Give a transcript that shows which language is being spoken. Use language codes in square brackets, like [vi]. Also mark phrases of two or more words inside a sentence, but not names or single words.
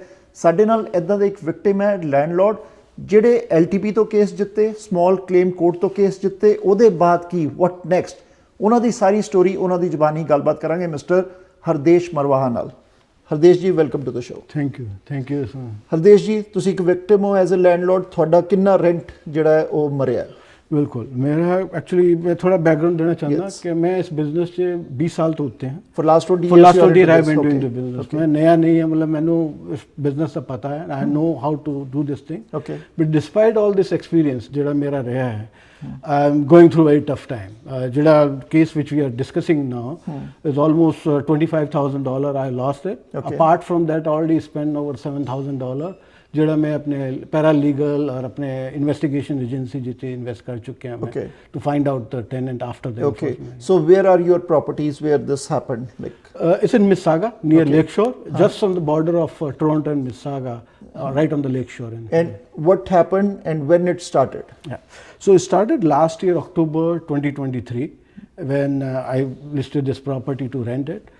[pa] ਸਾਡੇ ਨਾਲ ਇੱਦਾਂ ਦਾ ਇੱਕ ਵਿਕਟਿਮ ਹੈ ਲੈਂਡਲੋਰਡ, ਜਿਹੜੇ LTP ਤੋਂ ਕੇਸ ਜਿੱਤੇ, ਸਮਾਲ ਕਲੇਮ ਕੋਰਟ ਤੋਂ ਕੇਸ ਜਿੱਤੇ, ਉਹਦੇ ਬਾਅਦ ਕੀ, [en] what next, [pa] ਉਹਨਾਂ ਦੀ ਸਾਰੀ ਸਟੋਰੀ ਉਹਨਾਂ ਦੀ ਜ਼ਬਾਨੀ ਗੱਲਬਾਤ ਕਰਾਂਗੇ ਮਿਸਟਰ ਹਰਦੇਸ਼ ਮਰਵਾਹਾ ਨਾਲ। ਹਰਦੇਸ਼ ਜੀ, [en] welcome to the show. thank you sir. [pa] ਹਰਦੇਸ਼ ਜੀ, ਤੁਸੀਂ ਇੱਕ ਵਿਕਟਿਮ ਹੋ [en] as a landlord, [pa] ਤੁਹਾਡਾ ਕਿੰਨਾ ਰੈਂਟ ਜਿਹੜਾ ਹੈ ਉਹ ਮਰਿਆ? [hi] बिल्कुल, मेरा एक्चुअली मैं थोड़ा बैकग्राउंड देना चाहूँगा कि मैं इस बिजनेस से 20 साल तो होते हैं। [en] For last 20 years I've been doing the business. [hi] मैं नया नहीं है, मतलब मैंने इस बिजनेस का पता है, [en] I know how to do this thing. Okay. But despite all this experience [pa] ਜਿਹੜਾ ਮੇਰਾ ਰਿਹਾ ਹੈ, [en] I'm going through a very tough time. ਜਿਹੜਾ case which we are discussing now is almost $25,000 I lost it. Okay. Apart from that, already spent over $7,000 [pa] ਜਿਹੜਾ ਮੈਂ ਆਪਣੇ ਪੈਰਾਲੀਗਲ ਔਰ ਆਪਣੇ [en] investigation agency [pa] ਜਿੱਥੇ ਇਨਵੈਸਟ ਕਰ ਚੁੱਕੇ ਹਾਂ ਮੈਂ [en] to find out the tenant after the enforcement. So where are your properties where this happened? Like it's in Mississauga near Lakeshore, just on the border of Toronto and Mississauga, right on the Lakeshore. And what happened and when it started? Yeah, so it started last year October 2023 when I listed this property to rent it.